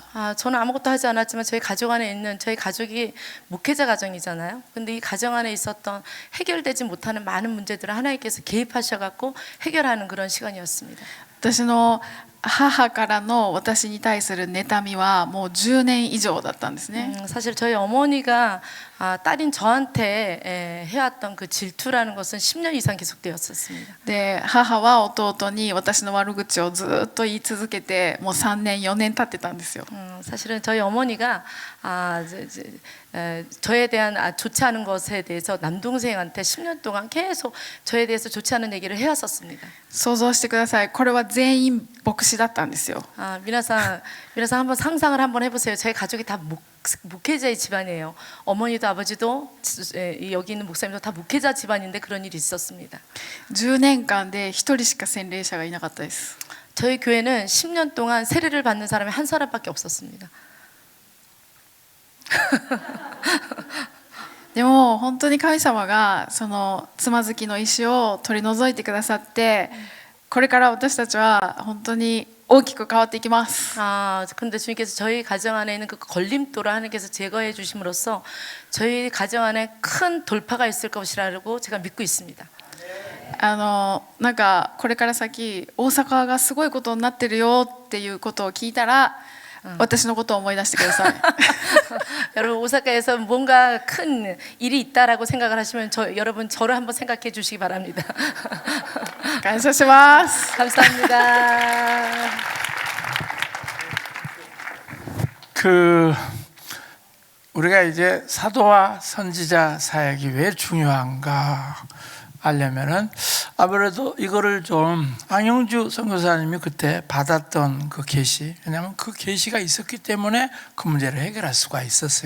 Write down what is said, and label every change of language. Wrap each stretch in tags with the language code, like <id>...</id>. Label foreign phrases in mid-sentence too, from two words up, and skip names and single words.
<ko>저는 아무것도 하지 않았지만 저희 가족 안에 있는 저희 가족이 목회자 가정이잖아요. 근데 이 가정 안에 있었던 해결되지 못하는 많은 문제들을 하나님께서 개입하셔갖고 해결하는 그런 시간이었습니다.</ko> <ja>私の母からの私に対する妬みはもう10年以上だったんですね。</ja> <ko>사실 저희 어머니가 딸인 저한테 해왔던 그 질투라는 것은 10년 이상 계속되었었습니다.</ko> <ja>で母は弟に私の悪口をずっと言い続けてもう3年4年経ってたんですよ。</ja> <ko>사실은 저희 어머니가 저에 대한 좋지 않은 것에 대해서 남동생한테 10년 동안 계속 저에 대해서 좋지 않은 얘기를 해왔었습니다.</ko> <ja>想像してください。これは全員牧師だったんですよ。</ja> <ko>미나상 한번 상상을 한번 해보세요. 저희 가족이 다 목회자의 집안이에요. 어머니도 아버지도 여기 있는 목사님도 다 목회자 집안인데 그런 일이 있었습니다.</ko> <ja>10 年間で1人しか洗礼者がいなかったです。</ja> <ko>저희 교회는 10년 동안 세례를 받는 사람이 한 사람밖에 없었습니다.</ko> <ja>でも本当に神様がそのつまずきの石を取り除いてくださって、これから私たちは本当に大きく変わっていきます。</ja> <ko>근데 주님께서 저희 가정 안에 있는 그 걸림돌을 하나님께서 제거해 주심으로써 저희 가정 안에 큰 돌파가 있을 것이라고 제가 믿고 있습니다.</ko> <ja>なんかこれから先大阪がすごいことになってるよっていうことを聞いたら、私のことを思い出してください。</ja> <ko>여러분 오사카에서 뭔가 큰 일이 있다라고 생각을 하시면 여러분 저를 한번 생각해 주시기 바랍니다.</ko> <ja>感謝します。</ja> <ko>감사합니다. 우리가 이제 사도와 선지자 사역이 왜 중요한가 알려면은 아무래도 이거를 좀 안영주 선교사님이 그때 받았던 그 계시, 왜냐하면 그 계시가 있었기 때문에 그 문제를 해결할 수가 있었어요.</ko>